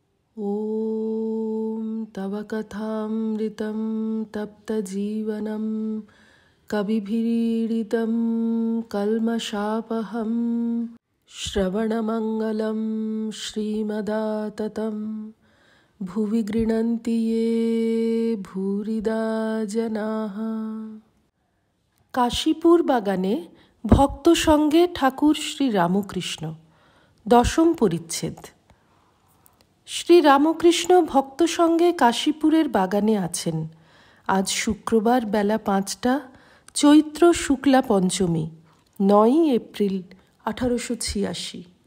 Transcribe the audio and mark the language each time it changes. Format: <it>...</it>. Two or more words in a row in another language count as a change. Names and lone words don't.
<sa>ॐ तव कथामृतं तप्तजीवनं कविभिरीडितं कल्मषापहं श्रवणमङ्गलं श्रीमदाततं भुवि गृह्णन्ति ये भूरिदा जनाः।</sa> <bn>কাশীপুর বাগানে ভক্ত সঙ্গে ঠাকুর শ্রী রামকৃষ্ণ। দশম পরিচ্ছেদ। শ্রী রামকৃষ্ণ ভক্ত সঙ্গে কাশীপুরের বাগানে আছেন। আজ শুক্রবার বেলা 5টা, চৈত্র শুক্লা পঞ্চমী, 9ই এপ্রিল 1886।</bn>